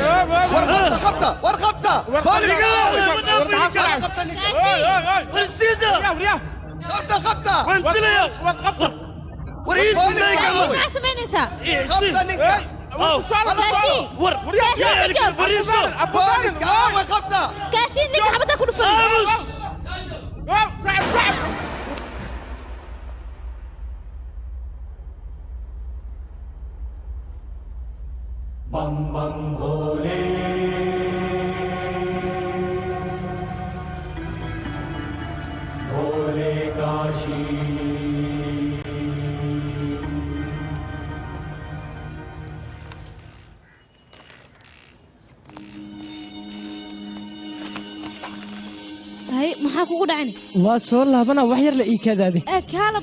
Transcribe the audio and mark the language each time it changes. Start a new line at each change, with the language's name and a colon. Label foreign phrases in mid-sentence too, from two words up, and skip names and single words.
Somali: war qabta qabta waan dilaya war iisi dayga maxaa samaynaysaa qabta ninka kaashi ninka xabadda ku dhufan
Hindi: बम बम भोले भोले काशी
Somali: hay maxaa kugu dhacani waa soo laabana wax yar la ii kaadaadi